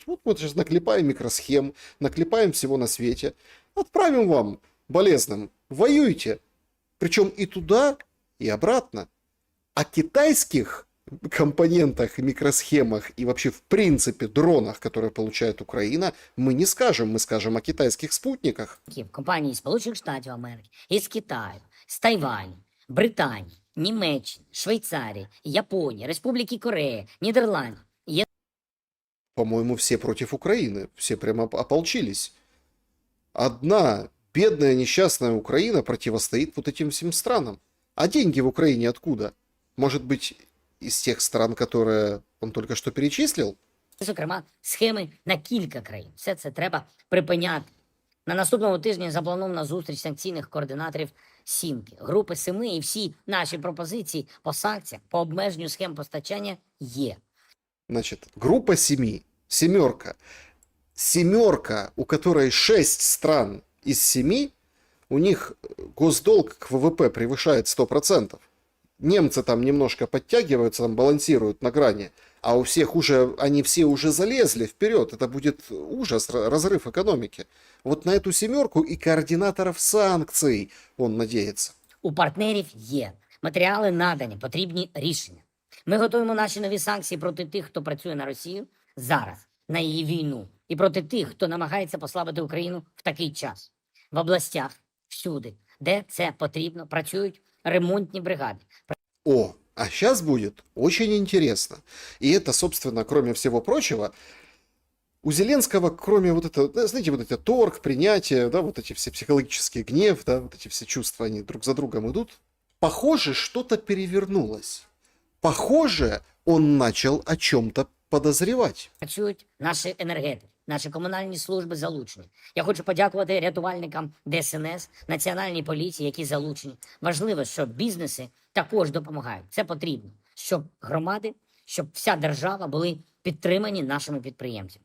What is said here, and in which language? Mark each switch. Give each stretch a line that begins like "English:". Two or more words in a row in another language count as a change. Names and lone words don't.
Russian: Вот мы сейчас наклепаем микросхем, наклепаем всего на свете, отправим вам, болезным, воюйте. Причем и туда, и обратно. О китайских компонентах, микросхемах и вообще в принципе дронах, которые получает Украина, мы не скажем. Мы скажем о китайских спутниках.
Ukrainian: компаній Сполучених Штатів Америки, із Китаю, з Тайваню, Британії, Німеччини, Швейцарії, Японії, Республіки Корея, Нідерландів.
Russian: По-моему, все против Украины. Все прямо ополчились. Одна бедная несчастная Украина противостоит вот этим всем странам. А деньги в Украине откуда? Может быть, из тех стран, которые он только что перечислил?
Ukrainian: зокрема, схеми на кілька країн. Все це треба припиняти. На наступному тижні запланована зустріч санкційних координаторів «Сімки», групи «Семи», і всі наші пропозиції по санкціях, по обмеженню схем постачання є.
Russian: Значит, группа семи, семерка. Семерка, у которой 6 стран из 7, у них госдолг к ВВП превышает 100%. Немцы там немножко подтягиваются, там балансируют на грани, а у всех уже, они все уже залезли вперед. Это будет ужас, разрыв экономики. Вот на эту семерку и координаторов санкций он надеется.
Ukrainian: У партнерів є. Матеріали надані, потрібні рішення. Ми готуємо наші нові санкції проти тих, хто працює на Росію зараз, на її війну, і проти тих, хто намагається послабити Україну в такий час. В областях, всюди, де це потрібно, працюють ремонтні бригади.
Russian: О, а сейчас будет очень интересно. И это, собственно, кроме всего прочего, у Зеленского, кроме вот этого, да, знаете, вот эти торг, принятие, да, вот эти все психологические гнев, да, вот эти все чувства, они друг за другом идут. Похоже, что-то перевернулось. Похоже, он начал о чем-то подозревать.
Ukrainian: Працюють наші енергетики, наші комунальні служби залучені. Я хочу подякувати рятувальникам ДСНС, Національній поліції, які залучені. Важливо, щоб бізнеси також допомагають. Це потрібно, щоб громади, щоб вся держава були підтримані нашими підприємцями.